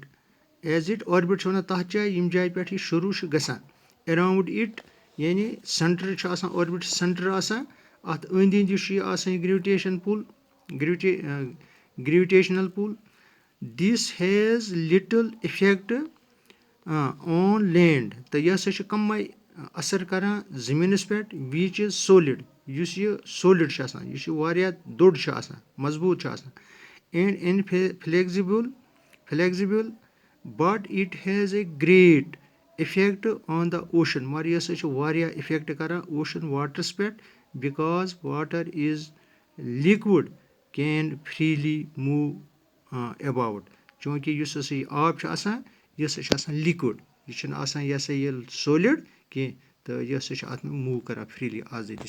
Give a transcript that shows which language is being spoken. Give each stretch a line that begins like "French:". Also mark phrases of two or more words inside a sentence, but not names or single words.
English: As it orbit
Kashmiri: چھِ وَنان تَتھ جایہِ ییٚمہِ جایہِ پٮ۪ٹھ یہِ شروٗع چھُ گژھان
English: around it
Kashmiri: یعنی سینٹر چھُ آسان
English: orbit center
Kashmiri: آسان اَتھ أنٛدۍ أنٛدۍ یُس چھُ یہِ آسان یہِ
English: Gravitational pull this has little effect on land
Kashmiri: تہٕ یہِ ہسا چھُ کَمٕے اَثر کران زٔمیٖنَس پٮ۪ٹھ
English: which is solid
Kashmiri: یُس یہِ
English: سولِڈ
Kashmiri: چھُ آسان یہِ چھُ واریاہ دوٚر چھُ آسان مضبوٗط چھُ آسان
English: and inflexible but it has a great effect on the ocean
Kashmiri: مگر یہِ ہسا چھُ واریاہ اِفیکٹ کران اوشن واٹرس پٮ۪ٹھ
English: because water is liquid can freely move about
Kashmiri: چوٗنکہِ یُس ہسا یہِ آب چھُ آسان یہِ ہسا چھُ آسان لِکوِڈ یہِ چھُنہٕ آسان یہِ ہسا یہِ سولِڈ کینٛہہ تہٕ یہِ ہسا چھُ اَتھ منٛز موٗ کران فریٖلی آزٲدی